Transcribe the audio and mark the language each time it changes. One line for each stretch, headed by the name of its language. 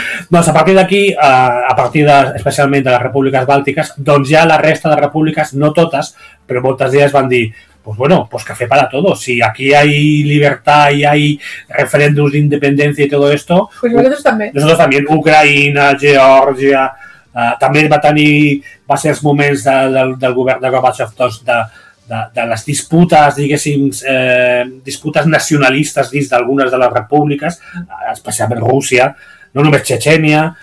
Catalan: Doncs a partir d'aquí, a partir especialment de les repúbliques bàltiques, doncs ja la resta de repúbliques, no totes, però moltes d'elles van dir,
Spanish: pues bueno, pues café para todos. Si aquí hay libertad y hay referéndums de independencia y todo esto, pues nosotros también. Nosotros también,
Catalan: Ucraïna, Geòrgia, també va ser els moments del govern de Gorbachev, doncs, de les disputes, diguéssim, disputes nacionalistes dins d'algunes de les repúbliques, especialment Rússia, no només Txetxènia,